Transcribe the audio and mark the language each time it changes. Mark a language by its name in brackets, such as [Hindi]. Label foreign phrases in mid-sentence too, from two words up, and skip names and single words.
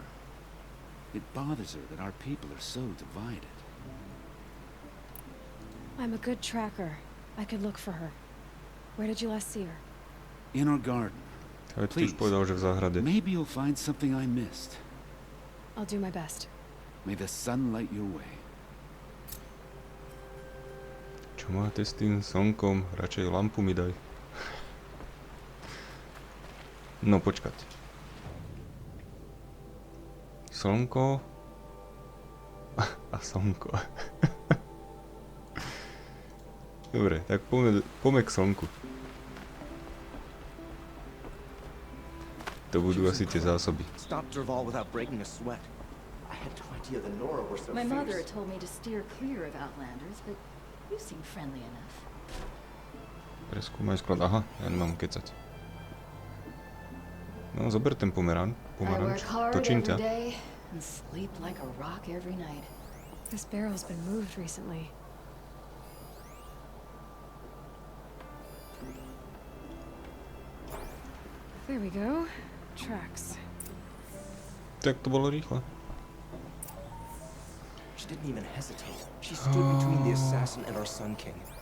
[English] It bothers her that our people are so divided. I'm a good tracker. I could look for her. Where did you last see her? In our garden. Please, maybe you'll find something I missed. I'll do my best. May the sun light your way. [Slovak] Čo máte s tým slnkom? Radšej lampu mi daj. No počkať. Slnko a slnko. Dobre, tak poďme k slnku. To budú asi tie zásoby. [English] Stop Dervahl without breaking a sweat. I had no idea the Nora were so My fierce. mother told me to steer clear of Outlanders, but you seem friendly enough. [Slovak] Preskúmaj sklad. Aha, ja nemám kecať. No, zober ten pomeranč. [English] I work hard [Slovak] Točím [English] every [Slovak] ťa. [English] day and sleep like a rock every night. This barrel's been moved recently. There we go. Tracks. [Slovak] Tak to bolo rýchle. [English] She didn't even hesitate. She stood between the assassin and our Sun King.